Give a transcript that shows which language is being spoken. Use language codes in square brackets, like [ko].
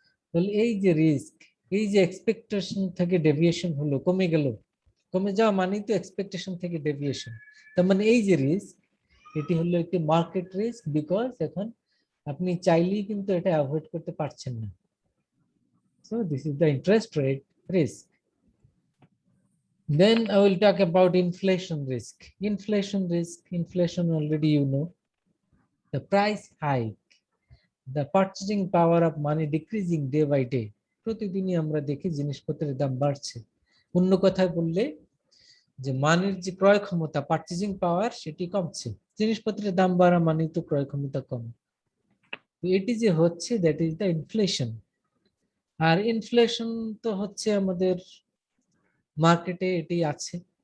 [bn] তাহলে এই যে রিস্ক, এই যে এক্সপেকটেশন থেকে ডেভিয়েশন হলো, কমে গেল, কমে যাওয়া মানেই তো এক্সপেকটেশন থেকে ডেভিয়েশন। তার মানে এই যে রিস্ক, এটি হলো একটি মার্কেট রিস্ক, বিকজ এখন আপনি চাইলেই কিন্তু এটা অ্যাভয়েড করতে পারছেন না। [en] So this is the interest rate risk. Then I will talk about inflation risk. Inflation already you know. The price hike, the purchasing power of money decreasing day by day. [bn] প্রতিদিনই আমরা দেখি জিনিসপত্রের দাম বাড়ছে। অন্য কথায় বললে যে মানের যে ক্রয় ক্ষমতা, পারচেজিং পাওয়ার, সেটি কমছে। জিনিসপত্রের দাম বাড়া মানে তো ক্রয় ক্ষমতা কম। এটি যে হচ্ছে, [en] That is the inflation. [bn] আর inflation তো হচ্ছে আমাদের মার্কেটে এটি আছে।